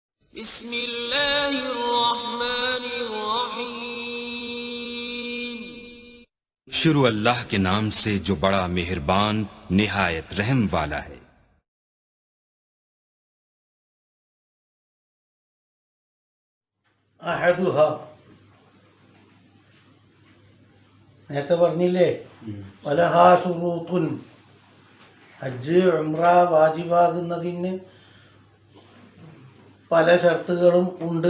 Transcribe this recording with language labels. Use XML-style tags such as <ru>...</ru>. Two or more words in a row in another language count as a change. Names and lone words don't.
<hi>शुरू अल्लाह के नाम से जो बड़ा मेहरबान निहायत रहम वाला है।</hi> <ml>അഹദുഹ നേരത്തെ പറഞ്ഞില്ലേ,</ml> <ar>ولها شروط,</ar> <ml>ഹജ്ജ് ഉംറ വാജിബാകുന്നതിന് പല ഷർത്തുകളും ഉണ്ട്.</ml>